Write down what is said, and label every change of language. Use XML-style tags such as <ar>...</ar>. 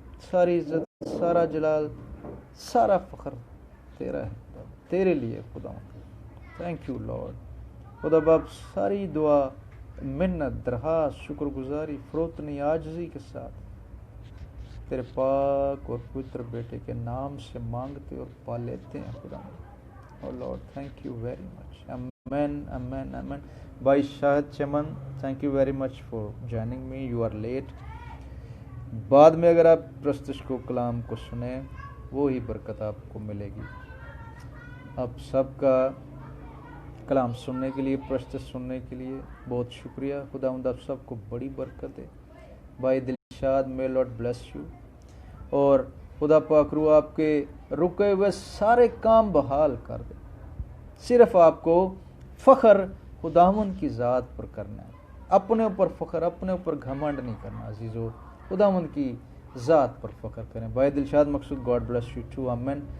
<ur>ساری عزت، سارا جلال، سارا فخر تیرا ہے، تیرے لیے خدا۔</ur> <en>thank you Lord</en> <ur>خدا باپ، ساری دعا منت، درخواست، شکر گزاری، فروتنی، عاجزی کے ساتھ تیرے پاک اور پوتر بیٹے کے نام سے مانگتے اور پا لیتے ہیں خدا.</ur> <en>Oh Lord, thank you very much. Amen, amen, amen. بھائی Shahid Chaman, thank you very much for joining me. You are late.</en> <ur>بعد میں اگر آپ پرستش کو کلام کو سنیں وہی برکت آپ کو ملے گی. آپ سب کا کلام سننے کے لیے, پرستش سننے کے لیے بہت شکریہ. خداوند آپ سب کو بڑی برکت دے.</ur> <en>بھائی Dilshad, may Lord bless you.</en> <ur>اور خدا پاک روح آپ کے رکے ہوئے سارے کام بحال کر دے. صرف آپ کو فخر خداوند کی ذات پر کرنا ہے, اپنے اوپر فخر, اپنے اوپر گھمنڈ نہیں کرنا عزیزو. خداوند کی ذات پر فخر کریں. بھائی دلشاد مقصود,</ur> <en>God bless you too.</en> <ur>آمین.</ur>